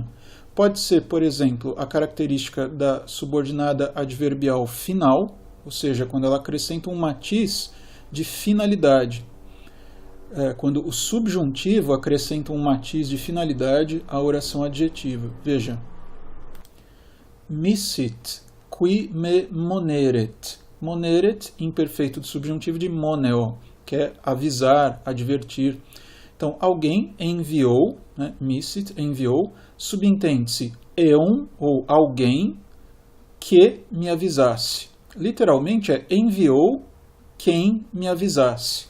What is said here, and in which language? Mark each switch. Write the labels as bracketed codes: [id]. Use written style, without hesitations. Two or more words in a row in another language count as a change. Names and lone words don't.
[pt] Pode ser, por exemplo, a característica da subordinada adverbial final, ou seja, quando ela acrescenta um matiz de finalidade. Quando o subjuntivo acrescenta um matiz de finalidade à oração adjetiva. Veja. [la] Missit, qui me moneret. [pt] Moneret, imperfeito do subjuntivo de moneo, que é avisar, advertir. Então, alguém enviou, né, missit, enviou, subentende-se eum, ou alguém, que me avisasse. Literalmente é enviou quem me avisasse.